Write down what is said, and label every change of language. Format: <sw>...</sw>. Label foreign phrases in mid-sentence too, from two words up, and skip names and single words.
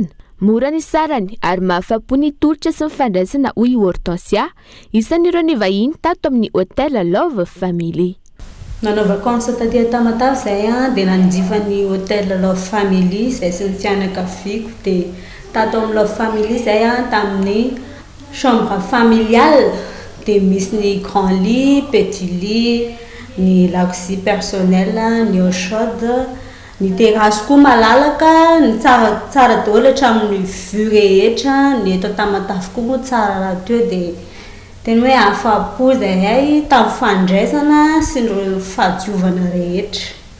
<mg>Mora ny sarany ary mahafapo ny tolotra sy fandraisana hoy Hortensia, isan'ireo ny vahiny tato amin'ny Hôtel Love Family. Nanao vacances taty Tamatavy zay dia nanjifa ny Hôtel Love Family zay sy ny fianakaviako dia tato amin'ny Love Family zay tamin'ny</mg> <fr>chambre familiale</fr> <mg>dia misy ny</mg> <fr>grand lit, petit lit,</fr> <mg>ny lakozia personnel, ny</mg> <fr>eau chaude,</fr> <mg>ny terrasse koa malalaka, ny tsara daholo hatramin'ny vue rehetra, ny eto Tamatavy koa moa tsara raha teo dia tena hoe afapo zahay tamin'ny fandraisana sy ny fahadiovana rehetra.</mg>